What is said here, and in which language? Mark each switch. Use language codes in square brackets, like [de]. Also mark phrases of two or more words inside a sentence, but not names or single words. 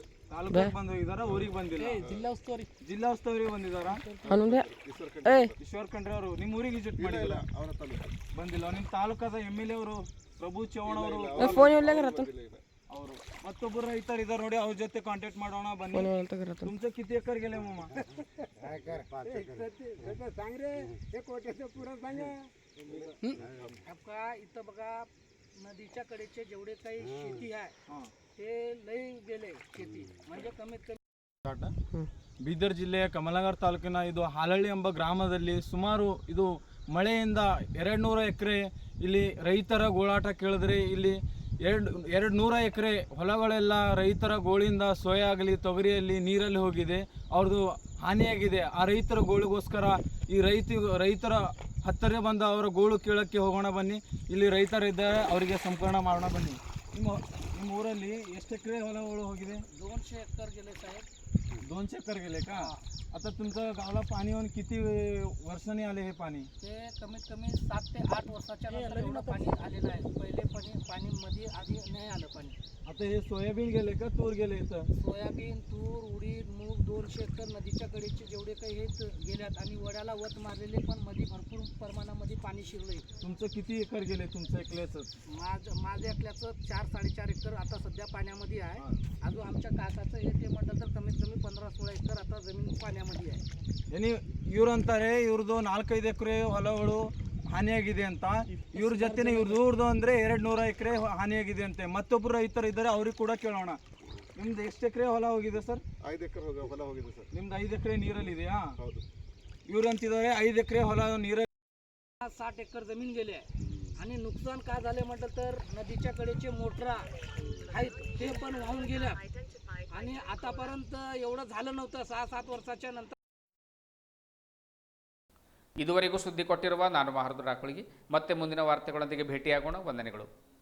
[kn] ತಾಲೂಕಿಗೆ ಬಂದು ಹೋಗಿದಾರ, ಊರಿಗೆ ಬಂದಿಲ್ಲ. ಜಿಲ್ಲಾ ಉಸ್ತುವಾರಿ ಬಂದಿದಾರಾ? ಈಶ್ವರ್ ಖಂಡ್ರೆ ಅವರು ನಿಮ್ಮ ಊರಿಗೆ ವಿಸಿಟ್ ಮಾಡಿಲ್ಲ, ಅವರ ತಾಲೂಕು ಬಂದಿಲ್ಲ. ನಿಮ್ಮ ತಾಲೂಕಾದ MLA ಅವರು ಪ್ರಭು ಚೌಹಾಣ್ ಅವರು ಅವರು ಮತ್ತೊಬ್ಬರು ರೈತರು ಇದ್ದಾರೆ ನೋಡಿ, ಅವ್ರ ಜೊತೆ ಕಾಂಟ್ಯಾಕ್ಟ್ ಮಾಡೋಣ ಬನ್ನಿ. [mr] तुमचं किती एकर गेले मामा? इथं बघा नदीच्या कडेचे जेवढे काही शेती आहे ते लई गेले शेती, म्हणजे कमीत कमी. [kn] ಬೀದರ್ ಜಿಲ್ಲೆಯ ಕಮಲನಗರ ತಾಲೂಕಿನ ಇದು ಹಾಲಹಳ್ಳಿ ಎಂಬ ಗ್ರಾಮದಲ್ಲಿ ಸುಮಾರು ಇದು ಮಳೆಯಿಂದ 200 ಎಕರೆ ಇಲ್ಲಿ ರೈತರ ಗೋಳಾಟ ಕೇಳಿದ್ರೆ ಇಲ್ಲಿ 200 ಎಕರೆ ಹೊಲಗಳೆಲ್ಲ ರೈತರ ಗೋಳಿಂದ ಸೋಯಾ ಆಗಲಿ ತೊಗರಿಯಲ್ಲಿ ನೀರಲ್ಲಿ ಹೋಗಿದೆ, ಅವ್ರದ್ದು ಹಾನಿಯಾಗಿದೆ. ಆ ರೈತರ ಗೋಳಿಗೋಸ್ಕರ ಈ ರೈತರ ಹತ್ತಿರ ಬಂದು ಅವರ ಗೋಳು ಕೇಳೋಕ್ಕೆ ಹೋಗೋಣ ಬನ್ನಿ. ಇಲ್ಲಿ ರೈತರಿದ್ದಾರೆ, ಅವರಿಗೆ ಸಂಪರ್ಕ ಮಾಡೋಣ ಬನ್ನಿ. ನಿಮ್ಮ ಊರಲ್ಲಿ ಎಷ್ಟು ಎಕರೆ ಹೊಲಗಳು होಗಿದೆ? [mr] 200 एकर गेले साहेब. 200 एकर गेले का? आता तुमचं गावाला पाणी येऊन किती वर्षांनी आले हे पाणी? ते कमीत कमी 7 ते 8 वर्षाच्या नंतर एवढं पाणी आलेलं आहे. पहिले पाणी मध्ये आधी नाही आलं पाणी. आता हे सोयाबीन गेले का तूर गेले इथं? सोयाबीन, तूर, उडीद, मूग 200 एकर नदीच्या कडेचे जेवढे काही हे गेल्यात आणि वड्याला वत मारलेले पण मध्ये भरपूर प्रमाणामध्ये पाणी शिरलंय. तुमचं किती एकर गेले तुमचं एकल्याचं? माझ्या एकल्याचं 4-4.5 एकर आता सध्या पाण्यामध्ये आहे. अजून आमच्या काकाचं हे ते म्हटलं तर कमीत कमी 15-16 एकर आता जमीन पाण्यामध्ये आहे. [kn] ಏನಿ ಇವ್ರು ಅಂತಾರೆ ಇವ್ರದ್ದು 4-5 ಎಕರೆ ಹೊಲಗಳು ಹಾನಿಯಾಗಿದೆ ಅಂತ. ಇವ್ರ ಜೊತೆನೆ ಇವ್ರದ್ದು ಅಂದರೆ 200 ಎಕರೆ ಹಾನಿಯಾಗಿದೆ ಅಂತೆ. ಮತ್ತೊಬ್ಬರು ರೈತರು ಇದ್ದಾರೆ, ಅವ್ರಿಗೆ ಕೂಡ ಕೇಳೋಣ. ನಿಮ್ದು ಎಷ್ಟು ಎಕರೆ ಹೊಲ ಹೋಗಿದೆ ಸರ್? 5 ಎಕರೆ ಹೊಲ ಹೋಗಿದೆ ಸರ್. ನಿಮ್ದು 5 ಎಕರೆ ನೀರಲ್ಲಿ ಇದೆಯಾ? ಹೌದು. ಇವ್ರು ಅಂತಿದ್ದಾರೆ 5 ಎಕರೆ ಹೊಲ ನೀರಲ್ಲಿ. [mr] 60 एकर जमीन गेली आहे आणि नुकसान का झाले म्हटलं तर नदीच्या कडेचे मोटरा आहेत ते पण वाहून गेल्या आणि आतापर्यंत एवढं झालं नव्हतं. 6-7 वर्षाच्या नंतर. [kn] ಇದುವರೆಗೂ ಸುದ್ದಿ ಕೊಟ್ಟಿರುವ ನಾನು ಮಹಾರುದ್ರ ರಾಕುಳಿಗೆ ಮತ್ತೆ ಮುಂದಿನ ವಾರ್ತೆಗಳೊಂದಿಗೆ ಭೇಟಿಯಾಗೋಣ. ವಂದನೆಗಳು.